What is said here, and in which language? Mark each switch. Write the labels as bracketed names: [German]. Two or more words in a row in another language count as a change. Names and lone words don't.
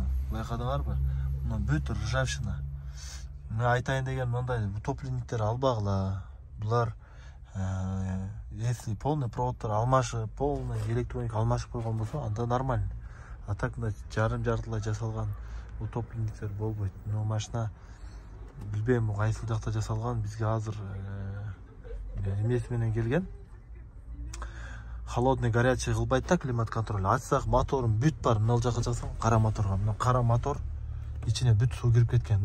[Kyrgyz] Байқадыңар ба? Мына бүт ржавшина. Мына айтайын деген мындай утопленниктер албағыла. Бұлар [Russian] если полный [Kyrgyz] проводтар алмашып, [Russian] полный электроник [Kyrgyz] алмашып қойған болса, анда нормально. А так жарым-жартылай жасалған утопленниктер болбойт. Но машина билбейм кайсы жакта жасалган, бизге азыр эмесименен келген. [Russian] Холодный горячий [Kyrgyz] кылбайт да [Russian] климат контроль. [Kyrgyz] Ачсак моторун бүт бар, мына жака чыксаң кара моторга. Мына кара мотор ичине бүт суу кирип кеткен.